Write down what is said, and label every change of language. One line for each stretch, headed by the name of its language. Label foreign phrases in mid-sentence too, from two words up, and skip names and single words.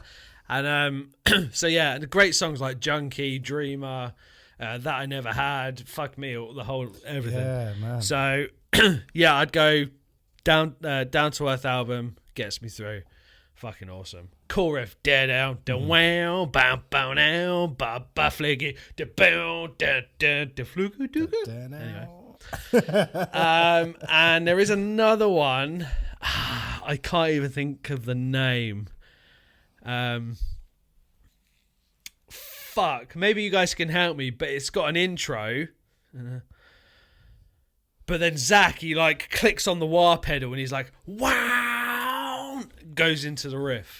English: And so yeah, the great songs like Junkie, Dreamer, That I Never Had, Fuck Me, the whole everything. Yeah, man. So yeah, I'd go Down to Earth album, Gets Me Through. Fucking awesome. Cool riff. Da down, da wow, bow bow now, ba ba fliggy, da bow, da da da flugu dugu. Anyway. And there is another one. I can't even think of the name. Fuck. Maybe you guys can help me, but it's got an intro. But then Zack, he like clicks on the wah pedal and he's like, wow, goes into the riff.